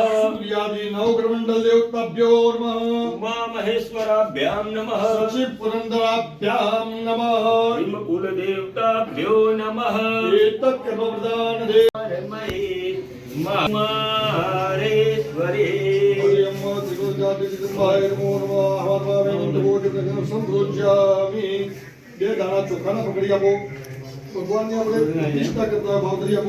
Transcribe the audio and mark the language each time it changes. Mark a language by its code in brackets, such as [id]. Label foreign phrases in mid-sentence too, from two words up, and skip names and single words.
[sa] सूर्यादि नवग्रहमंडल देवताभ्यो नमः. उमा महेश्वराभ्यां नमः. सचिव पुरंदराभ्यां नमः. कुल देवताभ्यो नमः. एतत् कर्मप्रदान देवमये महारेश्वरे [gu] ચોખાના પકડી આપો. ભગવાનને આપણે પ્રતિષ્ઠા કરતા ભાવતરી આપો.